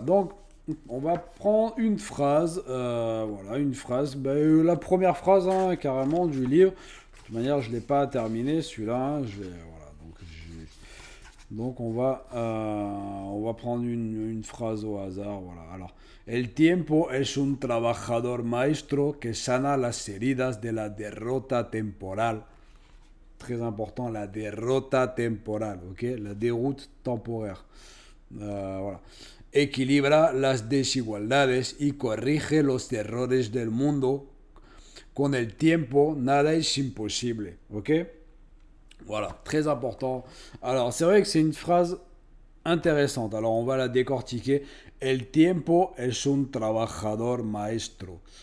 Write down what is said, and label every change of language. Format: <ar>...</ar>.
<fr>Donc on va prendre une phrase, voilà, une phrase, la première phrase hein, carrément du livre. De toute manière, je ne l'ai pas terminé celui-là. Hein, voilà, donc on va prendre une phrase au hasard. Voilà.</fr> <es>Alors, el tiempo es un trabajador maestro que sana las heridas de la derrota temporal.</es> <fr>Très important,</fr> <es>la derrota temporal,</es> <fr>ok, la déroute temporaire. Voilà.</fr> <es>Equilibra las desigualdades y corrige los errores del mundo. Con el tiempo, nada es imposible.</es> <fr>Ok? Voilà, très important. Alors, c'est vrai que c'est une phrase intéressante. Alors, on va la décortiquer.</fr> <es>El tiempo es un trabajador maestro.</es>